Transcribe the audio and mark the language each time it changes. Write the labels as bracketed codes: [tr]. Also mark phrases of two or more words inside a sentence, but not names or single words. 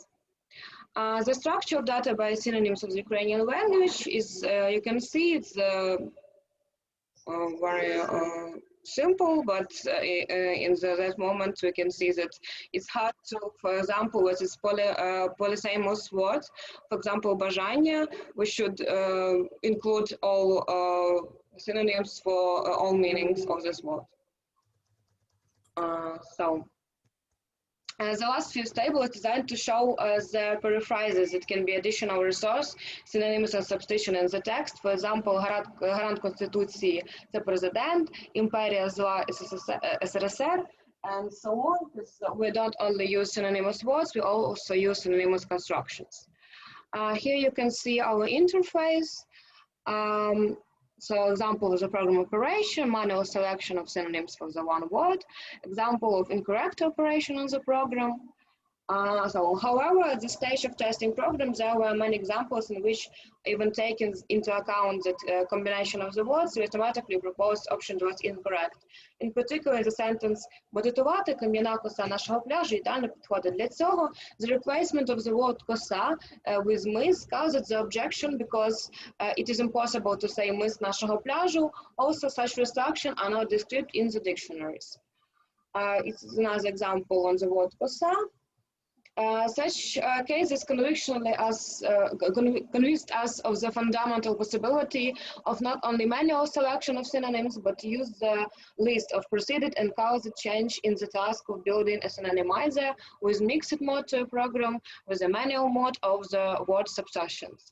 [en] The structure of database synonyms of the Ukrainian language is, you can see it's very simple, but in that moment we can see that it's hard to, for example, with this polysemous word, for example, бажання, we should include all synonyms for all meanings of this word. The last few tables are designed to show the periphrases that can be additional resource, synonyms and substitution in the text. For example, [uk] гарант Конституції – це президент, імперія зла – СРСР, [en] and so on. We don't only use synonymous words, we also use synonymous constructions. Here you can see our interface. So example is a program operation, manual selection of synonyms for the one word, example of incorrect operation on the program. However, at the stage of testing programs, there were many examples in which, even taking into account the combination of the words, we automatically proposed option was incorrect. In particular, the sentence [uk] «Бодитувати кам'яна коса нашого пляжу ідеально підходить для цього». [en] The replacement of the word «коса» with «мис» causes the objection because it is impossible to say [uk] «мис нашого пляжу». [en] Also, such restrictions are not described in the dictionaries. It's another example on the word «коса». Such cases convinced us of the fundamental possibility of not only manual selection of synonyms, but use the list of preceded and caused change in the task of building a synonymizer with mixed mode to a program with a manual mode of the word substitutions.